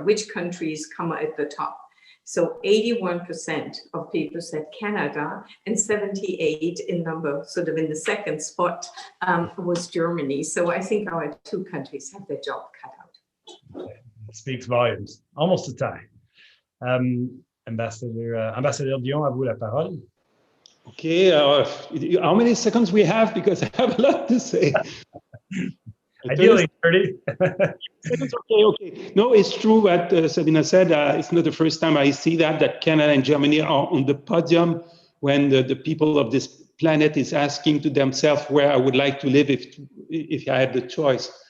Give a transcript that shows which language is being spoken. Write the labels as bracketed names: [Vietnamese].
[English] Which countries come at the top? So 81% of people said Canada, and 78 in number, sort of in the second spot, was Germany. So I think our two countries have their job cut out. It speaks volumes. Almost a tie. [French] Ambassador Dion, à vous la parole. [English] Okay, how many seconds we have? Because I have a lot to say. Ideally 30. Okay. No, it's true what Sabine said. It's not the first time I see that Canada and Germany are on the podium when the people of this planet is asking to themselves where I would like to live if I had the choice.